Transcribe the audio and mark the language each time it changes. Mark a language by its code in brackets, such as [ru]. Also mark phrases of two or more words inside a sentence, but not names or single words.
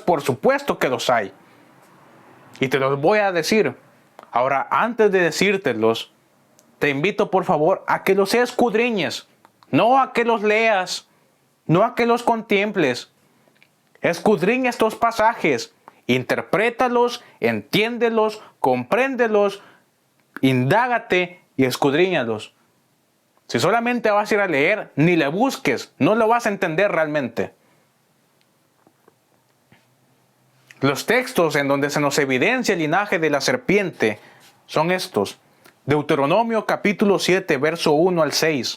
[es] Por supuesto que los hay. Y te los voy a decir. Ahora, antes de decírtelos, te invito por favor a que los escudriñes. No a que los leas. No a que los contemples. Escudriña estos pasajes. Interprétalos, entiéndelos, compréndelos, indágate y escudriñalos. Si solamente vas a ir a leer, ni le busques, no lo vas a entender realmente. Los textos en donde se nos evidencia el linaje de la serpiente son estos. Deuteronomio capítulo 7, verso 1 al 6.